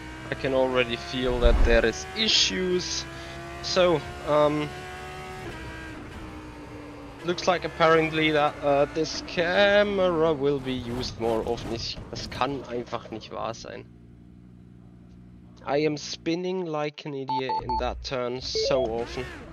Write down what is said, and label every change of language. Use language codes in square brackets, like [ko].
[en] I can already feel that there is issues. So, looks like apparently that this camera will be used more often. [de] Das kann einfach nicht wahr sein. [en] I am spinning like an idiot in that turn so often.